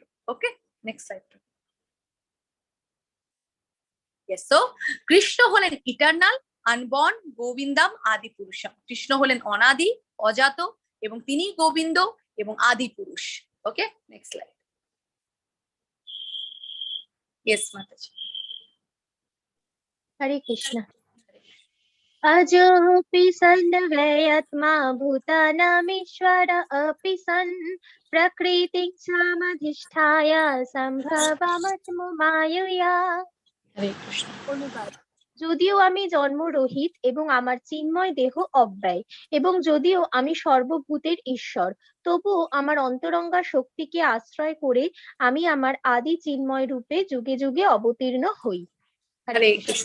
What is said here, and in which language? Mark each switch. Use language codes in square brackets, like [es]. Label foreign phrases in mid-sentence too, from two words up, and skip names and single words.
[en] Okay, next slide. [bn] Yes, so কৃষ্ণ হলেন [en] eternal, unborn, [sa] गोविन्दम् आदिपुरुषम्। [bn] কৃষ্ণ হলেন অনাদি, অজাত, এবং তিনি গোবিন্দ এবং আদি পুরুষ। [en] Okay, next slide. Yes Mataji. [bn] হরে কৃষ্ণ। [sa] अजोऽपि सन् वैत्मा भूतानामीश्वर अपि सन् प्रकृतिक्षामधिष्ठाय सम्भवमस्मि मायया। [bn] হরে কৃষ্ণ। অনুবাদ: যদিও আমি জন্মরহিত এবং আমার চিন্ময় দেহ অব্যয়, এবং যদিও আমি সর্বভূতের ঈশ্বর, তবুও আমার অন্তরঙ্গা শক্তিকে আশ্রয় করে আমি আমার আদি চিন্ময় রূপে যুগে যুগে অবতীর্ণ হই। হরে কৃষ্ণ।